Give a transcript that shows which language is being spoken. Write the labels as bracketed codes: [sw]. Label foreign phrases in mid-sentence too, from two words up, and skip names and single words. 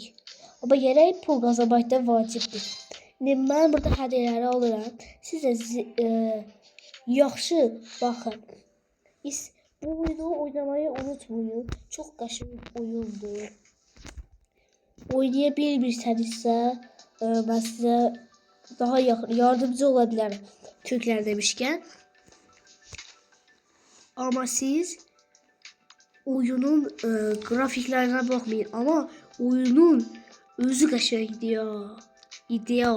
[az] Ama gərək pul qazanmaq da vacibdir. İndi mən burada hədiyyələri alıram. Siz də yaxşı baxın. [tr] Bu oyunu oynamayı unutmayın. [az] Çok qəşəng oyundur. Oynayabilirsənizsə mən sizə [tr] daha yardımcı olabilirim. Türkler demişken. Ama siz oyunun grafiklerine bakmayın. [az] Ama oyunun özü qəşəngdir ya. İdeal.